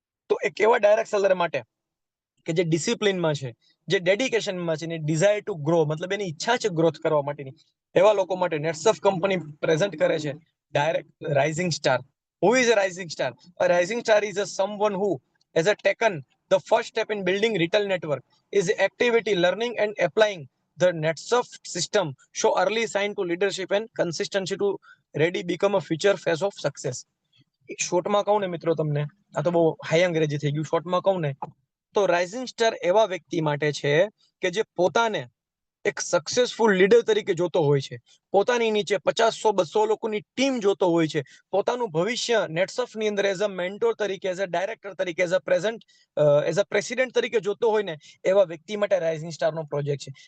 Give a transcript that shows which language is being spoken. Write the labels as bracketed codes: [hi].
[gu] તો એક એવા ડાયરેક્ટ સેલર માટે કે જે ડિસિપ્લિનમાં છે, જે ડેડિકેશનમાં છે, ડિઝાયર ટુ ગ્રો, મતલબ એની ઈચ્છા છે ગ્રોથ કરવા માટેની, એવા લોકો માટે નેટસર્ફ કંપની પ્રેઝન્ટ કરે છે direct rising star. [en] Who is a rising star? A rising star is a someone who has taken The first step in building retail network is activity, learning and applying the NetSurf system show early sign to leadership and consistency to ready become a future phase of success. [gu] શોર્ટમાં કહું ને મિત્રો તમને, આ તો બહુ high અંગ્રેજી થઈ ગયું, શોર્ટમાં કહું ને તો રાઇઝિંગ સ્ટાર એવા વ્યક્તિ માટે છે કે જે પોતાને એક સક્સેસફુલ લીડર તરીકે જોતો હોય છે, પોતાની નીચે 50-100-200 લોકોની ટીમ જોતો હોય છે, પોતાનું ભવિષ્ય નેટસફ ની અંદર એઝ અ મેન્ટોર તરીકે, એઝ અ ડાયરેક્ટર તરીકે, એઝ અ પ્રેસિડેન્ટ તરીકે જોતો હોય ને એવા વ્યક્તિ માટે રાઇઝિંગ સ્ટાર નો પ્રોજેક્ટ છે.